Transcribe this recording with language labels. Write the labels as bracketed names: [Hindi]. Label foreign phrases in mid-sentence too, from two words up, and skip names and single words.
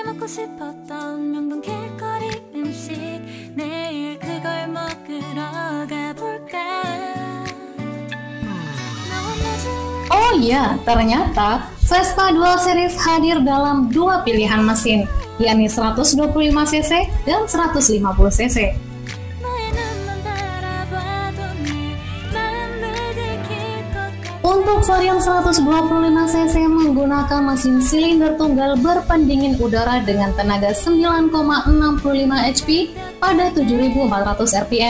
[Korean] 싶었던 명동 길거리 음식 내일 그걸 먹으러 가볼까. [Indonesian] Oh iya, ternyata Vespa Dual Series hadir dalam dua pilihan mesin, yakni 125cc dan 150cc. Untuk varian 125cc menggunakan mesin silinder tunggal berpendingin udara dengan tenaga 9,65 HP pada 7.400 rpm.